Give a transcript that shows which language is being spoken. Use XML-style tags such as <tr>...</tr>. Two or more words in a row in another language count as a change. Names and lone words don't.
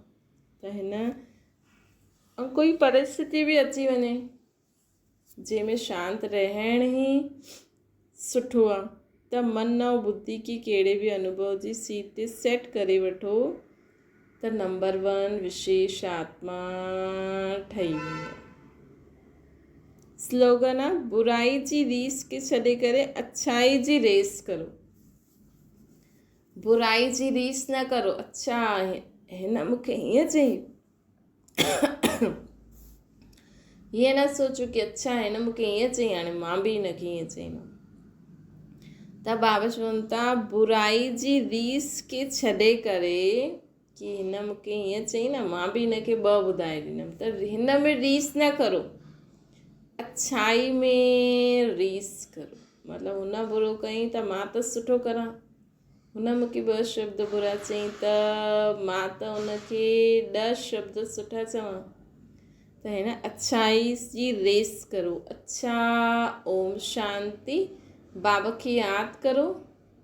<sd>त हिन ऐं कोई परिस्थिति बि अची वञे जंहिंमें शांत रहण ई सुठो आहे, त मन ऐं बुद्धि खे कहिड़े बि अनुभव जी सीट ते सेट करे वठो, त नंबर 1 विशेष आत्मा ठही वेंदो। स्लोगन आहे, बुराई जी रीस खे छॾे करे अच्छाई जी रेस करो। बुराई जी रीस न करो, अच्छा हिन मूंखे हीअं चई, हीअं न सोचो कि अच्छा हिन मूंखे हीअं चई, हाणे मां बि हिनखे हीअं चईंदमि। त बाबा चवनि था बुराई जी रीस खे छॾे करे कि हिन मूंखे हीअं चई न, मां बि हिनखे 2 ॿुधाए ॾींदमि, त हिन में रीस न करो, अच्छाई में रीस करो। मतिलबु हुन बुरो कयईं त मां त सुठो करां, हुन मूंखे 2 शब्द बुरा चयईं त मां त हुनखे 10 शब्द सुठा चवां। त हिन अच्छाई जी रेस करो। अच्छा, ओम शांति। बाबा खे यादि करो</sd>